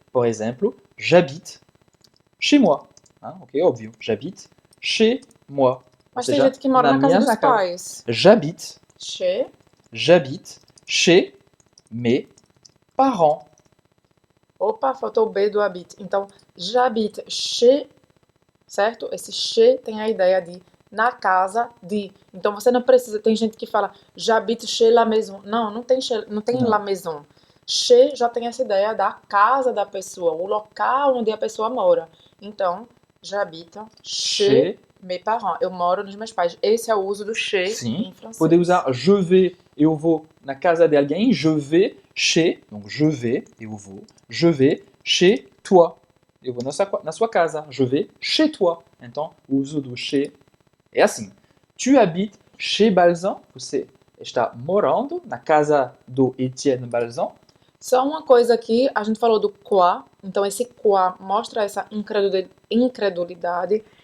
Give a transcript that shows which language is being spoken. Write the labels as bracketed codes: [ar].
[pt] Por exemplo, [fr] j'habite chez moi. Ok, óbvio. J'habite chez moi. [pt] Mas tem gente que mora na casa dos pais. [fr] J'habite chez mes parents. [pt] Opa, faltou o B do habite. Então, [fr] j'habite chez, [pt] certo? Esse chez tem a ideia de na casa de. Então, você não precisa... Tem gente que fala j'habite chez la maison. Não tem la maison. Chez já tem essa ideia da casa da pessoa, o local onde a pessoa mora. Então, [fr] j'habite chez mes parents. [pt] Eu moro nos meus pais. Esse é o uso do chez em francês. Pode usar [fr] je vais, [pt] eu vou na casa de alguém. [fr] Je vais chez, donc je vais, [pt] eu vou. [fr] Je vais chez toi. [pt] Eu vou na sua casa. [fr] Je vais chez toi. [pt] Então, o uso do chez é assim. [fr] Tu habites chez Balsan. [pt] Você está morando na casa do Etienne Balsan. Só uma coisa aqui, a gente falou do quoi, então esse quoi mostra essa incredulidade.